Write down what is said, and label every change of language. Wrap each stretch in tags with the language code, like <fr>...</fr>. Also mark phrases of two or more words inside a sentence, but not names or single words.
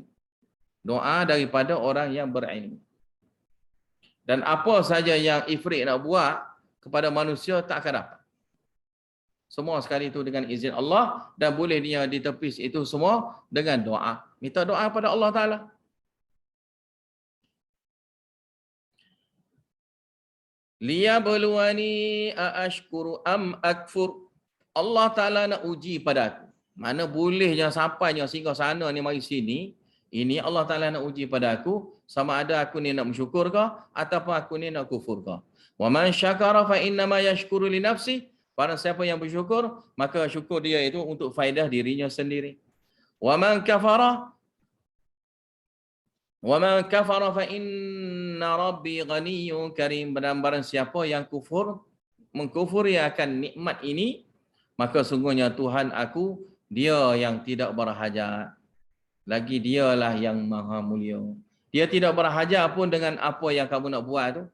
<ms>Doa daripada orang yang berilmu. Dan apa saja yang ifrit nak buat kepada manusia tak akan dapat. Semua sekali itu dengan izin Allah, dan boleh dia ditepis itu semua dengan doa. Minta doa pada Allah Ta'ala.</ms> <ar>ليبلوني أأشكر أم أكفر.</ar> <ms>Allah Ta'ala nak uji pada aku. Mana bolehnya sampainya singgah sana ni mari sini. Ini Allah Ta'ala nak uji pada aku. Sama ada aku ni nak bersyukur ke, ataupun aku ni nak kufur ke.</ms> <ar>ومن شكر فإنما يشكر لنفسه.</ar> <ms>Para siapa yang bersyukur, maka syukur dia itu untuk faedah dirinya sendiri.</ms> <ar>ومن كفر فإن ربي غني كريم.</ar> <ms>Dan barang siapa yang mengkufuri akan nikmat ini, maka sungguhnya Tuhan aku, dia yang tidak berhajat. Lagi dialah yang maha mulia. Dia tidak berhajat pun dengan apa yang kamu nak buat tu.</ms>